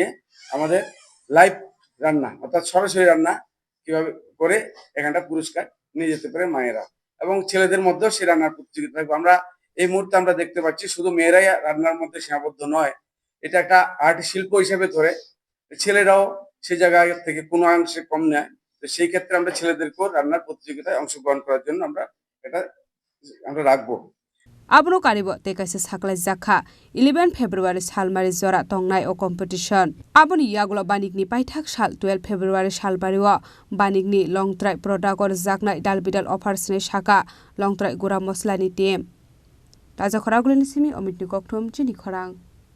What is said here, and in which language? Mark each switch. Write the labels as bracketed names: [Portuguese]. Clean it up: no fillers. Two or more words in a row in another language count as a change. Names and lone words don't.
[Bangla] আমাদের লাইভ রান্না অর্থাৎ সরাসরি রান্না কিভাবে করে এখানটা পুরস্কার নিয়ে যেতে পারে মায়েরা এবং ছেলেদের মধ্যেও সেই রান্নার প্রতিযোগিতা থাকবে আমরা এই মুহূর্তে আমরা দেখতে পাচ্ছি শুধু মেয়েরাই রান্নার মধ্যে সীমাবদ্ধ নয় এটা একটা আর্ট শিল্প হিসেবে ধরে ছেলেরাও সে জায়গা থেকে কোনো অংশে কম নেয় তো সেই ক্ষেত্রে আমরা ছেলেদেরকেও রান্নার প্রতিযোগিতায় অংশগ্রহণ করার জন্য আমরা রাখবো [Kok Borok] Abno karibo te kaisa saklai jakha 11 February salmari jora tongnai o competition aboni yagulo banikni paithak sal 12 February salbari o banikni longtrai product or jaknai dalbidal offers ni shaka longtrai gura moslani team taja khoragulini simi omitni kokthum chini khorang